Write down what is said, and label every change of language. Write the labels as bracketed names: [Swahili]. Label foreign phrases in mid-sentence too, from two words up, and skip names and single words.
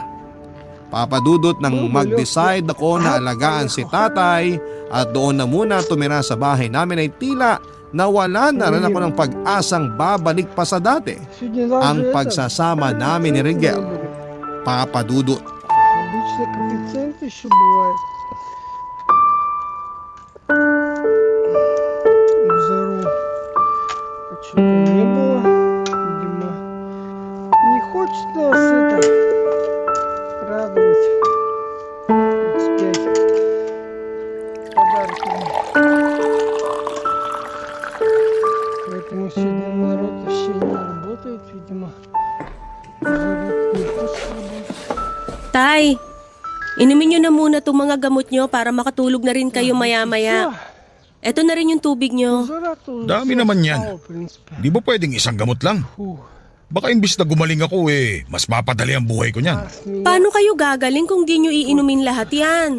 [Filipino] Papa Dudut, nang mag-decide ako na alagaan si tatay at doon na muna tumira sa bahay namin ay tila nawala na rin ako ng pag-asang babalik pa sa dati ang pagsasama namin ni Rigel. Papa Dudut. [Russian] Обычно коэффициент еще бывает. Здорово. Почему не было? хочет нас это радовать. 35 подарками. Поэтому сегодня народ вообще не работает, видимо. Народ не хочет работать. [Filipino] Tay, inumin nyo na muna itong mga gamot nyo para makatulog na rin kayo maya-maya. Eto na rin yung tubig nyo. Dami naman yan. Di ba pwedeng isang gamot lang? Baka imbis na gumaling ako mas mapadali ang buhay ko niyan. Paano kayo gagaling kung di nyo iinumin lahat yan?